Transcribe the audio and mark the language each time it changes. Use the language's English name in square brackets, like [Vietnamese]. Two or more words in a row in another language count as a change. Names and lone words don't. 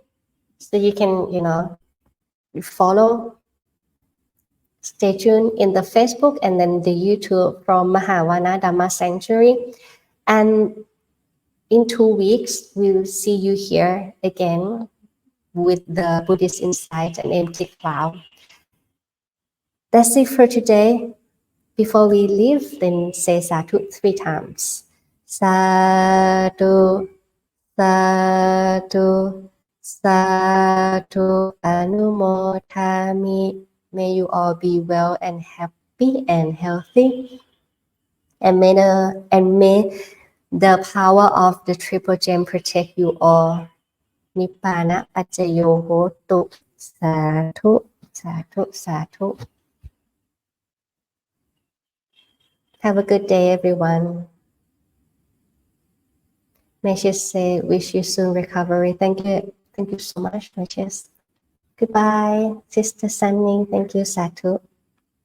[English] So you can, follow, stay tuned in the Facebook and then the YouTube from Mahavana Dhamma Sanctuary. And in 2 weeks, we'll see you here again with the Buddhist insight and empty cloud. That's it for today. Before we leave, then say sadhu 3 times. [Pali] Sadhu, sadhu, sadhu, anumodhami. [English] May you all be well and happy and healthy. And may the power of the Triple Gem protect you all. [Pali] Nibbana Paccaya Hotu. Sadhu, sadhu, sadhu. [English] Have a good day, everyone. Meishes say, wish you soon recovery. Thank you. Thank you so much, Meishes. Goodbye, Sister Sunny. Thank you, Sadhu.